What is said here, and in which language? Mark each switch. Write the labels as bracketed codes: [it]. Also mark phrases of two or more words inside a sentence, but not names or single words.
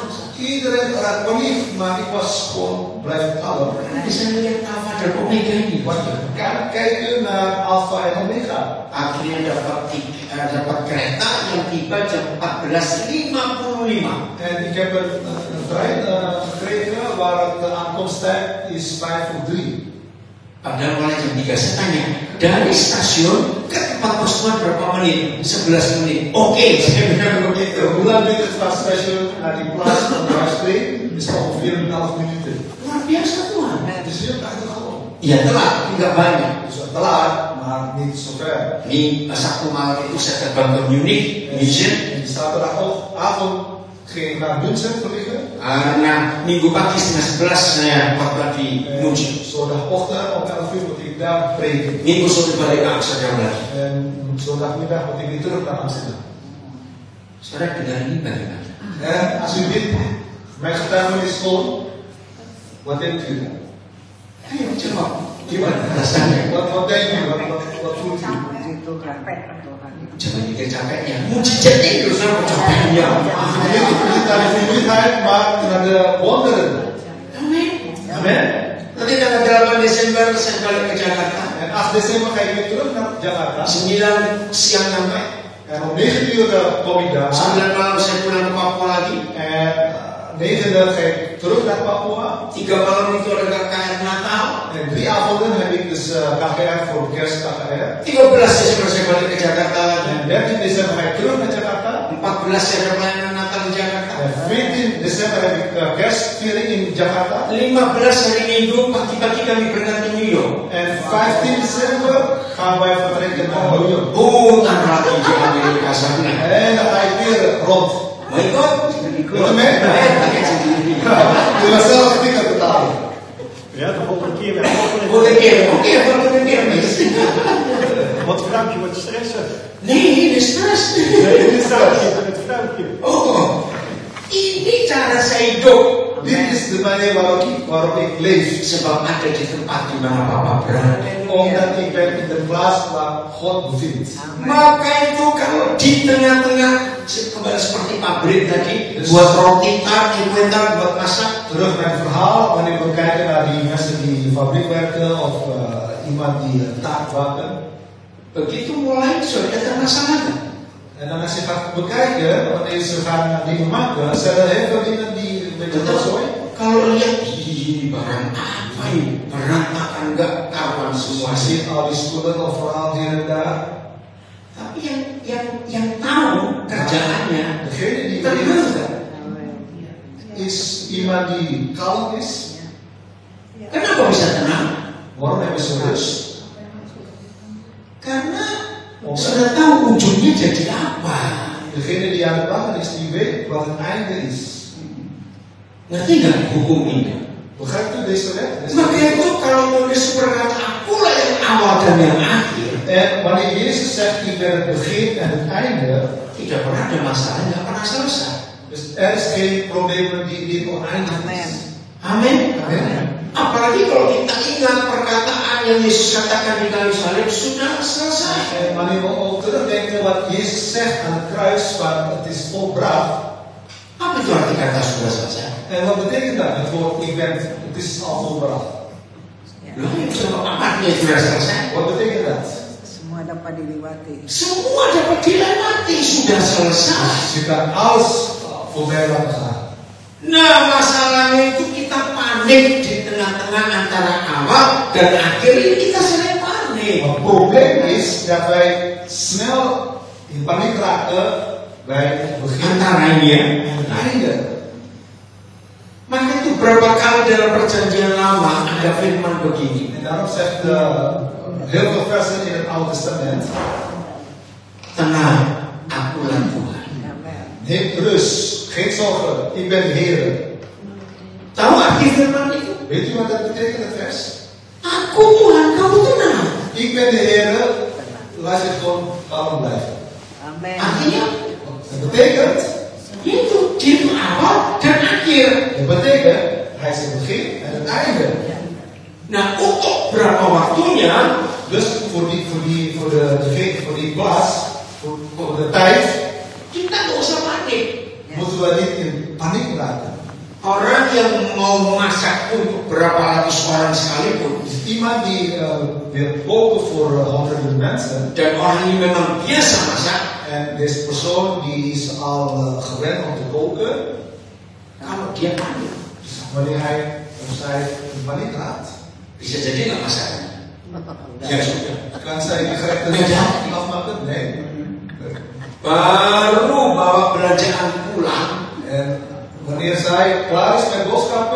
[nl] Iedereen raakt paniek, maar ik was gewoon blijven kalm. [id] Karena bisa melihat Alfa dan Omega ini. [nl] Want je kan kijken naar Alpha en Omega. [id] Akhirnya dapat kereta yang tiba jam 14.55. [nl] En ik heb een trein gekregen waar de aankomsttijd is 2:55. [id] Padahal mulai jam 3 saya tanya, dari stasiun ke tempat postuan berapa menit? 11 menit. Oke, saya bilang begitu. [nl] Hoe lang duurt het van station naar die plaats van de huispleeg? Is ongeveer 1,5 minuten. [id] Luar biasa Tuhan. [nl] Het is heel aardig gewoon. [id] Ya telat, tidak banyak. [nl] Dus telat, maar niet zo ver. [id] Ini Sabtu malam itu saya terbang ke Munich, München. [nl] En zaterdagavond ging ik naar München vliegen. [id] Karena minggu pagi setengah 11 saya khotbah di München. [nl] Zondagochtend om 11 uur moet ik daar preken. [id] Minggu sore balik ke Amsterdam lagi. [nl] En zondagmiddag moet ik weer terug naar Amsterdam. [id] Saudara dengar ini bagaimana? [nl] En als u dit, mijn getuigenis volgt, wat denkt u? [id] Ayo jawab. Gimana rasanya? [nl] Wat denkt u? Wat voelt u? [id] Coba pikir capeknya. Mujizat itu sama capeknya. [nl] Niet naar de vermoeidheid, maar naar de wonderen. [id] Amin. [nl] Amen. [id] Nanti tanggal 8 Desember saya balik ke Jakarta. [nl] En 8 december ga ik weer terug naar Jakarta. [id] 9 siang sampai. [nl] En om 9 uur kom ik daar. [id] 9 malam saya pulang ke Papua lagi. [nl] En 9 uur ga ik terug naar Papua. [id] 3 malam itu ada KKR Natal. [nl] En 3 avonden heb ik dus KKR voor kerst KKR. [id] 13 Desember saya balik ke Jakarta lagi. [nl] En 13 december ga ik terug naar Jakarta. [id] 14 saya ada pelayanan Natal di Jakarta. [nl] En 14 december heb ik kerstviering in Jakarta. [id] 15 hari Minggu pagi-pagi kami berangkat ke New York. [nl] En 15 december gaan wij vertrekken naar New York. [id] Putar lagi di Amerika sana. [nl] En dan ga ik weer rond. [id] Mau ikut? [nl] Ikut mee? [id] Pakai sendiri. [nl] Je gaat zelf ticket betalen. Ja, de volgende keer weer. Boleh keer, oke, volgende keer mis. Wat vrouwtje wordt stressen. Nee, [id] ini stres. [nl] Nee, dit staat hier met het vrouwtje. [id] Oh, ini cara saya hidup. [nl] Dit is de manier waarop ik leef. [id] Sebab ada di tempat di mana Papa berada. [nl] Omdat ik ben in de plaats waar God bevindt. [id] Maka itu kalau di tengah-tengah kembali seperti pabrik tadi, buat roti tar, kue tar, buat masak. [nl] Terug naar het verhaal, wanneer we kijken naar die mensen die in de fabriek werken of iemand die taart bakken. [id] Begitu mulai sudah ada masalah. [nl] En dan als je gaat bekijken, wanneer ze gaan dingen maken, zijn er heel veel dingen die met de rotzooi. [id] Kalau lihat ini barang apa ini, berantakan enggak kawan semua [nl] Je [id] sih. [nl] ziet al die spullen overal hier en daar. [id] Tapi yang tahu kerjaannya [nl] Degene die [id] tenang. [nl] is iemand die kalm is. [id] Kenapa bisa tenang? [nl] Waarom hebben ze rust? [id] Karena sudah tahu ujungnya jadi apa. [nl] Degene die aan de bakken is, die weet wat het einde is. [id] Ngerti nggak hukum ini? [nl] Begrijpt u deze wet? [id] Maka itu kalau Yesus berkata akulah yang awal dan yang akhir, [nl] En wanneer Jezus zegt, ik ben het begin en het einde, [id] tidak pernah ada masalah, tidak pernah selesai. [nl] dus er is geen probleem die oneindig is. [id] Amin. [nl] Amen. [id] Apalagi kalau kita ingat perkataan yang Yesus katakan di kayu salib sudah selesai. [nl] En wanneer we ook terugdenken wat Jezus zegt aan het kruis, van het is volbracht. [id] Apa itu arti kata sudah selesai? [nl] En wat betekent dat? Het woord het is al volbracht. [id] Loh, apa artinya sudah selesai? [nl] Wat betekent dat? [id] Semua dapat dilewati. Semua dapat dilewati, sudah selesai. [nl] Je kan alles voorbij laten gaan. [id] Nah, masalahnya itu kita panik di tengah-tengah antara awal dan akhir ini kita sering panik. [nl] Het probleem is dat wij snel in paniek raken bij het begin [id] Antara ini ya. [nl] en het einde. [id] Maka itu beberapa kali dalam perjanjian lama ada firman begini. [nl] En daarom zegt heel veel versen in het Oude Testament. [id] Tenang, akulah Tuhan. Amen. [nl] Neem rust, geen zorgen, ik ben de Heer. [id] Tahu arti firman itu? [nl] Weet u wat dat betekent, het vers? [id] Aku Tuhan, kamu tenang. [nl] Ik ben de Heer, laat je gewoon kalm blijven. Amen. [id] Artinya [nl] Dat betekent, [id] itu dia awal dan akhir. [nl] dat betekent, hij is het begin en het einde. [id] Nah, untuk berapa waktunya? [nl] Dus voor die plaats, voor de tijd, [id] Kita nggak usah panik. [nl] moeten we niet in paniek raken. [id] Orang yang mau masak untuk berapa ratus orang sekalipun, [nl] Dus iemand die wil koken voor honderden mensen, [id] dan orang ini memang biasa masak, [nl] en deze persoon die is al gewend om te koken, [id] kalau dia panik, [nl] dus wanneer hij of zij in paniek raakt, [id] bisa jadi nggak masak. Ya sudah. [nl] kan zij die gerechten niet afmaken? Nee. [id] Baru bawa belanjaan pulang, [nl] En wanneer zij klaar is met boodschappen,